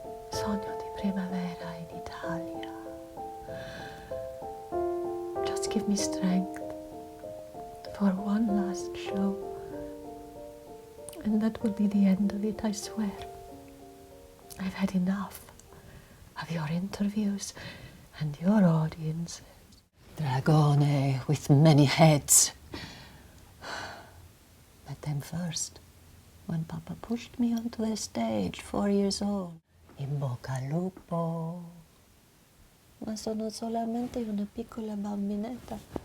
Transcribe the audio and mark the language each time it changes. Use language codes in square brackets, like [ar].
[it] Sogno di primavera in Italia. [en] Just give me strength for one last show. And that will be the end of it, I swear. I've had enough of your interviews and your audiences. Dragone with many heads. Met them first, when Papa pushed me onto the stage, 4 years old. [it] In bocca al lupo. Ma sono solamente una piccola bambinetta.